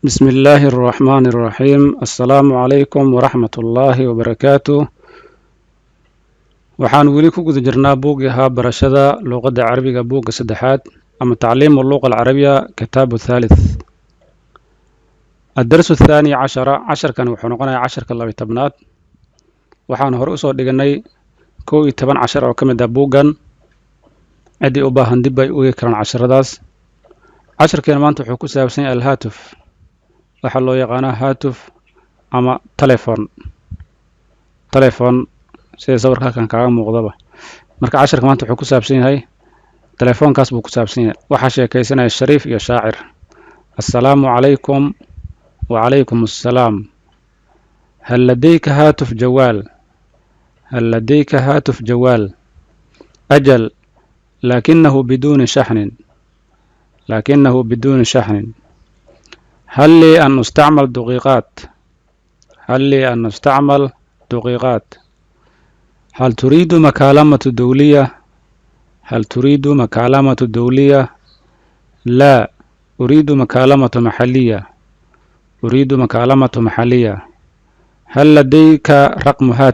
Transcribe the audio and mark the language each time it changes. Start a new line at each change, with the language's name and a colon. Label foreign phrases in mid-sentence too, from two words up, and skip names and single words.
Arabic: بسم الله الرحمن الرحيم السلام عليكم ورحمة الله وبركاته
Somali: waxaan weli ku guda jirnaa buugaha barashada luqadda carabiga buugga saddexaad ama
Arabic: تعليم اللغة العربية كتاب الثالث الدرس الثاني عشر كان
Somali: wuxuu noqonayaa 10 laba tobnaad waxaan hore u soo dhiganay 11 oo kamid ah buuggan cidii u baahan dib ay u eegi karaan casharadaas casharkeen maanta wuxuu ku saabsan yahay al-haatuf waxa loo yaqaanaa haatuf ama telephone sida sawirka kan kaaga muuqdaba marka casharka maanta wuxuu ku saabsan yahay telefoonkaas buu ku saabsan yahay waxa sheekaysanaya Shariif iyo Shaacir
Arabic: السلام عليكم وعليكم السلام هل لديك هاتف جوال هل لديك هاتف جوال أجل لكنه بدون شحن هل لي أن نستعمل دقيقات هل تريد مكالمة دولية لا أريد مكالمة محلية هل لديك رقم